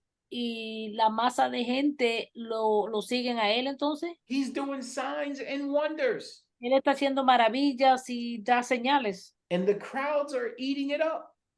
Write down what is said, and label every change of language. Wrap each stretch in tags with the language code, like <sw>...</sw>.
<es>Y la masa de gente lo siguen a él entonces.</es> <en>He's doing signs and wonders.</en> <es>Él está haciendo maravillas y da señales.</es> <en>And the crowds are eating it up.</en>